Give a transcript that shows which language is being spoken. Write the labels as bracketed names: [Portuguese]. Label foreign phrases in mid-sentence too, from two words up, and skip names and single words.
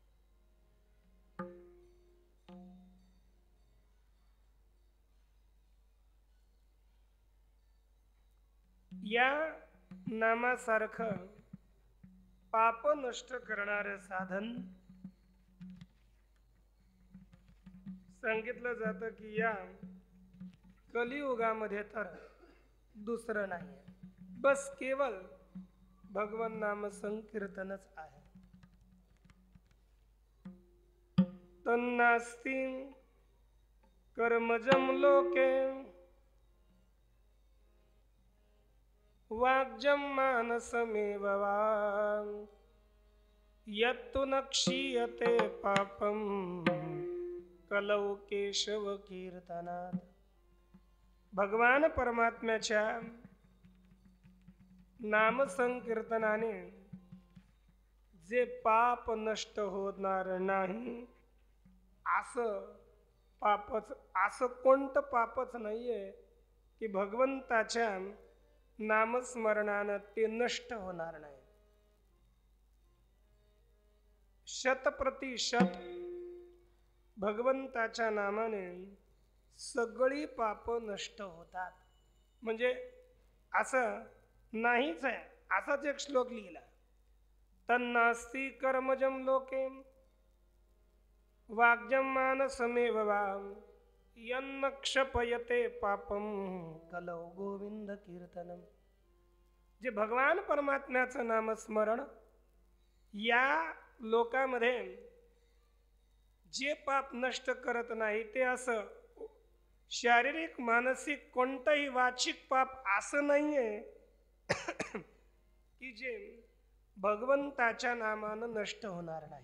[Marathi] या नामासारखं पाप नष्ट करणारे साधन सांगितलं जातं की या कलियुगामध्ये तर दुसरं नाही, बस केवळ भगवान नाम संकीर्तनच आहे. [Sanskrit] तन्नास्ति कर्मजं लोके वाग्जं मानसमेव वा यत्तु न क्षीयते पापं कलौ केशव कीर्तनात. [Marathi] भगवान परमात्म्याच्या नामसंकीर्तनाने जे पाप नष्ट होणार नाही असं कोणतं पापच नाहीये की भगवंताच्या नामस्मरणानं ते नष्ट होणार नाही. 100% भगवंताच्या नामाने सगळी पाप नष्ट होतात. म्हणजे असं नाहीच आहे. असाच एक श्लोक लिहिला. [Sanskrit] तन्नास्ति कर्मजं लोके वाग्जं मानसमेव वा यन्न क्षपयते पापम कलौ गोविंद कीर्तनम. [Marathi] जे भगवान परमात्म्याचं नामस्मरण या लोकामध्ये जे पाप नष्ट करत नाही ते असं शारीरिक मानसिक कोणतंही वाचिक पाप असं नाहीये की जे भगवंताच्या नामानं नष्ट होणार नाही.